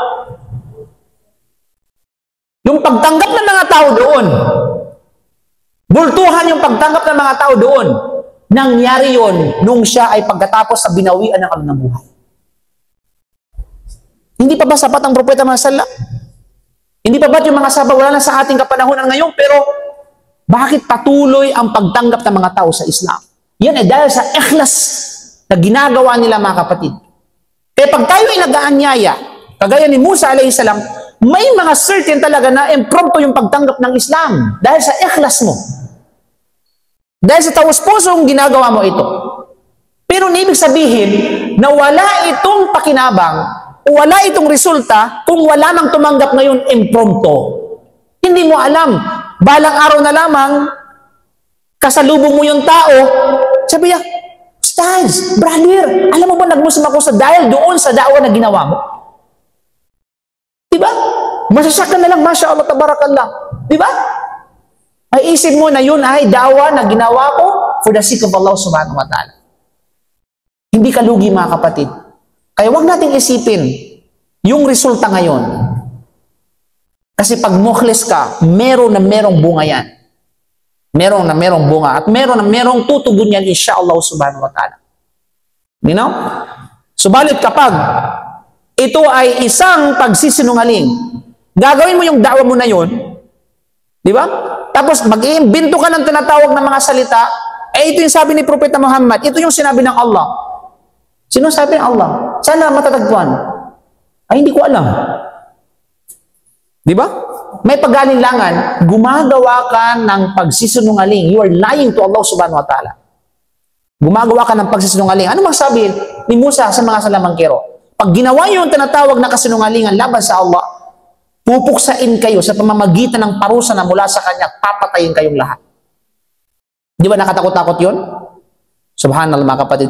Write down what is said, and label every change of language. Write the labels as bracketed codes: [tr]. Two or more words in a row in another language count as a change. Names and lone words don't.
[tl] Yung pagtanggap ng mga tao doon, bultuhan yung pagtanggap ng mga tao doon, nangyari yun nung siya ay pagkatapos sa binawian ng kanilang buhay. Hindi pa ba sapat ang propeta Muhammad [ar] صلى الله عليه وسلم? [tl] Hindi pa ba yung mga sahabat wala na sa ating kapanahunan ngayon, pero bakit patuloy ang pagtanggap ng mga tao sa Islam? Yan ay dahil sa ikhlas na ginagawa nila, mga kapatid. Kaya pag tayo ay nag-aanyaya, kagaya ni Musa [ar] عليه السلام, [tl] may mga certain talaga na impromptu yung pagtanggap ng Islam dahil sa ikhlas mo. Dahil sa taos-pusong ginagawa mo ito. Pero ibig sabihin na wala itong pakinabang o wala itong resulta kung wala nang tumanggap ngayon impromptu. Hindi mo alam. Balang araw na lamang, kasalubong mo yung tao, sabi niya, Ustaz, brother, alam mo ba nag-Muslim ako dahil doon sa da'wa na ginawa mo? Diba? Masasyakan na lang, [ar] ما شاء الله، تبارك الله. [tl] Diba? Ay isip mo na yun ay dawa na ginawa ko [en] for the sake of Allah [ar] سبحانه وتعالى. [tl] Hindi ka lugi, mga kapatid. Kaya wag nating isipin yung resulta ngayon. Kasi pag mukhlis ka, meron na merong bunga yan. Meron na merong bunga. At meron na merong tutugon yan, [ar] إن شاء الله سبحانه وتعالى. [en] You know? [tl] Subalit kapag ito ay isang pagsisinungaling, gagawin mo yung da'wa mo na yun, di ba? Tapos mag-iimbento ka ng tinatawag na mga salita, ito yung sabi ni Propeta Muhammad, ito yung sinabi ng Allah. Sino sabi ng Allah? Sana matatagpuan. Ay, hindi ko alam. Di ba? May pag-alinlangan, gumagawa ka ng pagsisinungaling. [en] You are lying to Allah [ar] سبحانه وتعالى. [tl] Gumagawa ka ng pagsisinungaling. Ano magsabi ni Musa sa mga salamangkero? Pag ginawa niyo yung tinatawag na kasinungalingan laban sa Allah, pupuksain kayo sa pamamagitan ng parusa na mula sa Kanya, papatayin kayong lahat. Di ba nakatakot-takot yun? Subhanallah, mga kapatid.